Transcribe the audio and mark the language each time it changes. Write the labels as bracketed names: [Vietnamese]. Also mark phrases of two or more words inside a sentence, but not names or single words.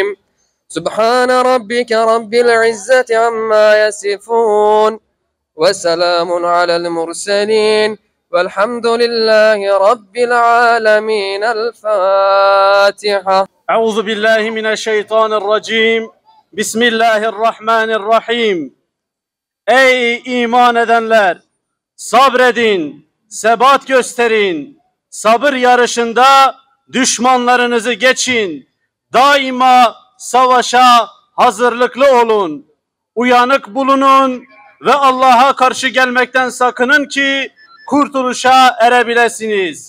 [Arabic] سبحان ربك رب العزة عما يصفون وسلام على المرسلين والحمد لله رب العالمين. الفاتحة. أعوذ بالله من الشيطان الرجيم. بسم الله الرحمن الرحيم. [Turkish] Ey iman edenler! Sabredin, sebat gösterin. Sabır yarışında düşmanlarınızı geçin. Daima savaşa hazırlıklı olun. Uyanık bulunun ve Allah'a karşı gelmekten sakının ki kurtuluşa erebilesiniz.